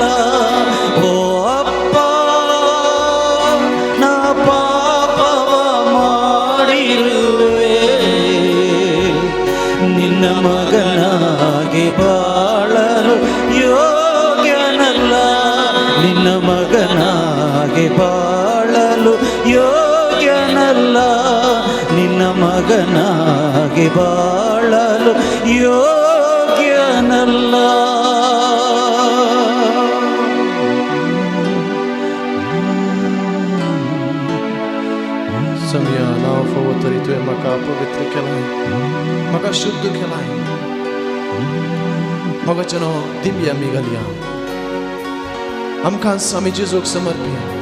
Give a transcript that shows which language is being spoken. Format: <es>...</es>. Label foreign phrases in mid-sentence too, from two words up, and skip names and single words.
<kn>ಓ ಅಪ್ಪ, ನಾ ಪಾಪವ ಮಾಡಿರುವೆ, ನಿನ್ನ ಮಗನಾಗಿ ಬಾಳಲು ಯೋಗ್ಯನಲ್ಲ, ನಿನ್ನ ಮಗನಾಗಿ ಬಾಳಲು ಯೋಗ್ಯನಲ್ಲ, ನಿನ್ನ ಮಗನಾಗಿ ಬಾಳಲು ಯೋಗ್ಯನಲ್ಲ.</kn> <kok>सम्या नाव फवो तरी तुवें म्हाका पवित्र केलाय, म्हाका शुद्ध केलाय, मोगाचें दिव्य आमी घालया, आमकां आमी जेजूक समर्पया.</kok>